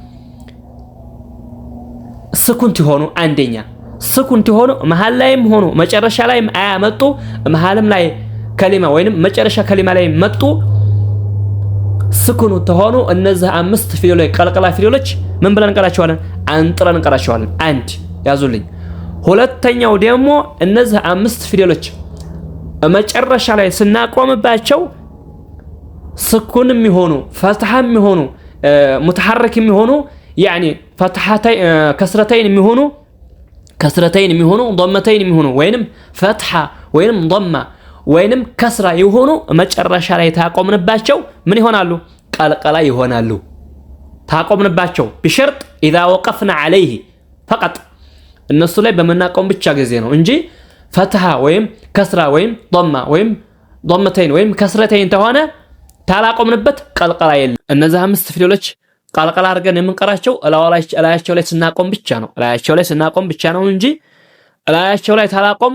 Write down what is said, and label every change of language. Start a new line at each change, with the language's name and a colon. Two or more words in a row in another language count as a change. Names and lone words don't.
Amharic: ስኩንት ሆኑ አንደኛ ስኩንት ሆኑ መሃል ላይም ሆኑ መጨረሻ ላይም አያመጡ መሃልም ላይ ከሊማ ወይንም መጨረሻ ከሊማ ላይ መጡ ስኩኑ ተሆኑ እነዚህ አምስት ፊደሎች ቀልቀላ ፊደሎች ምን ብለን እንቀራቸዋለን? አንጥረን እንቀራቸዋለን። አንድ ያዙልኝ። ሁለተኛው ደግሞ እነዚህ አምስት ፊደሎች መጨረሻ ላይ ስናቆምባቸው ስኩንም ይሆኑ ፈትሐም ይሆኑ ሙተሐረክም ይሆኑ
Arabic: يعني فتحتين كسرتين
Amharic: የሚሆኑ ضمتين የሚሆኑ ወይንም ፈትሐ ወይንም ضمه ወይንም ከስራ ይሆኑ መጨረሻ ላይ ታቆምንባቸው ምን ይሆናሉ? ቀልቀላ ይሆናሉ። ታቆምንባቸው
Arabic: بشرط اذا وقفنا عليه فقط
Amharic: እነሱ ላይ በመናቆም ብቻ ጊዜ ነው እንጂ ፈትሐ ወይም ከስራ ወይም ضمه ወይም ضمتين ወይም ከስረተይን ተሆነ ታላቆምንበት ቀልቀላ የለም። እነዚህ አምስት ፊደሎች ቀልቀላ አድርገን የምንቀራቸው እላያቸው ላይ ስናቆም ብቻ ነው። እላያቸው ላይ ስናቆም ብቻ ነው እንጂ እላያቸው ላይ ታላቆም